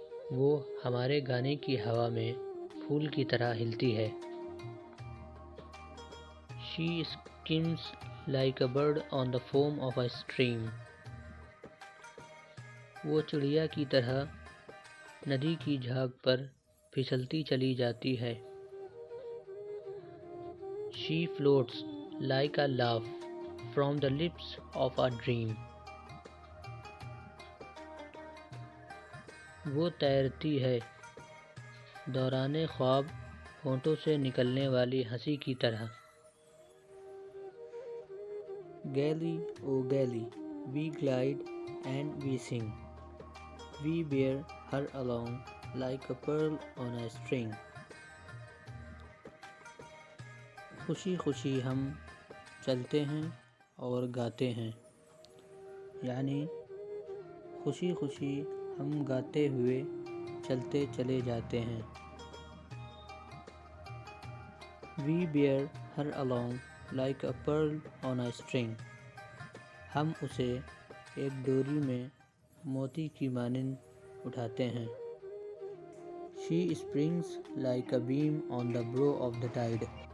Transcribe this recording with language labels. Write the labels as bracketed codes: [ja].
[ur] وہ ہمارے گانے کی ہوا میں پھول کی طرح ہلتی ہے. [en] She skims like a bird on the foam of a stream. [ur] وہ چڑیا کی طرح ندی کی جھاگ پر پھسلتی چلی جاتی ہے. [en] She floats like a laugh from the lips of a dream. [ur] وہ تیرتی ہے دوران خواب ہونٹوں سے نکلنے والی ہنسی کی طرح. [en] Gaily, oh gaily, we glide and we sing. We bear her along like a pearl on a string. [ur] خوشی خوشی ہم چلتے ہیں اور گاتے ہیں. یعنی خوشی خوشی ہم گاتے ہوئے چلتے چلے جاتے ہیں. [en] We bear her along like a pearl on a string. [ur] ہم اسے ایک ڈوری میں موتی کی مانند اٹھاتے ہیں. [en] She springs like a beam on the brow of the tide.